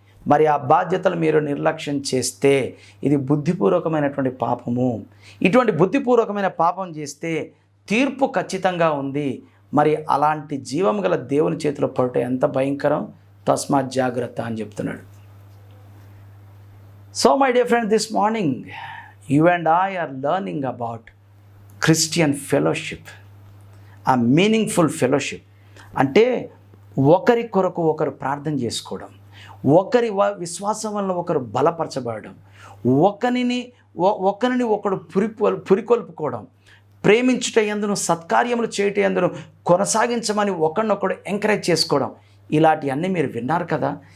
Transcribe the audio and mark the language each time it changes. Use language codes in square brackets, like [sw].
[te] మరి ఆ బాధ్యతలు మీరు నిర్లక్ష్యం చేస్తే ఇది బుద్ధిపూర్వకమైనటువంటి పాపము. ఇటువంటి బుద్ధిపూర్వకమైన పాపం చేస్తే తీర్పు ఖచ్చితంగా ఉంది. మరి అలాంటి జీవం గల దేవుని చేతిలో పడుట ఎంత భయంకరం, తస్మాత్ జాగ్రత్త అని చెప్తున్నాడు. [en] So my dear friend, this morning you and I are learning about Christian fellowship, a meaningful fellowship. [te] అంటే ఒకరి కొరకు ఒకరు ప్రార్థన చేసుకోవడం, ఒకరి విశ్వాసం వల్ల ఒకరు బలపరచబడడం, ఒకరిని ఒకడు పురికొల్పుకోవడం, ప్రేమించుట యందును సత్కార్యములు చేయుట యందును కొనసాగించమని ఒకరినొకడు ఎంకరేజ్ చేసుకోవడం, ఇలాంటివన్నీ మీరు విన్నారు కదా.